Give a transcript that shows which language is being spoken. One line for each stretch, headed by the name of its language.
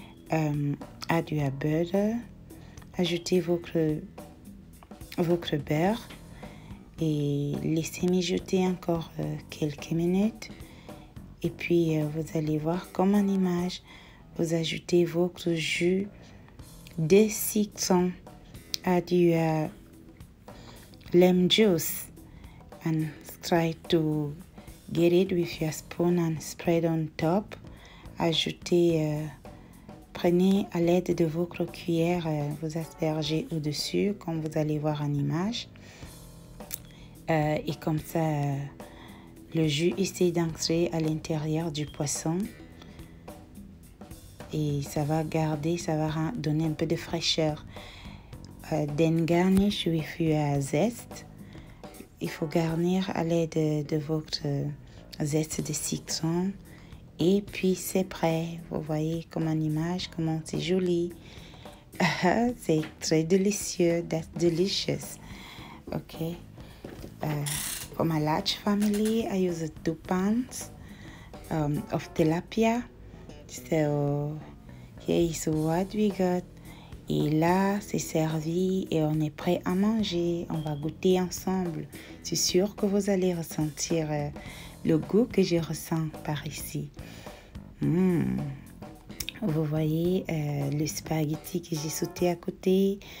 English: Add your butter.
French: Ajoutez votre beurre et laissez mijoter encore quelques minutes. Et puis, vous allez voir comme en image, vous ajoutez votre jus de citron.
English: Add your lime juice and try to get it with your spoon and spread on top.
French: Ajoutez, prenez à l'aide de votre cuillère, vous aspergez au-dessus, comme vous allez voir en image. Et comme ça, le jus essaie d'entrer à l'intérieur du poisson. Et ça va garder, ça va donner un peu de fraîcheur.
English: Then garnish with your zest.
French: Il faut garnir à l'aide de votre zeste de citron. Et puis c'est prêt. Vous voyez comme en image comment c'est joli. C'est très délicieux.
English: That's delicious.
French: Okay.
English: For my large family, I use 2 pounds of tilapia. So here is what we got.
French: Et là, c'est servi et on est prêt à manger. On va goûter ensemble. C'est sûr que vous allez ressentir le goût que je ressens par ici. Vous voyez le spaghetti que j'ai sauté à côté.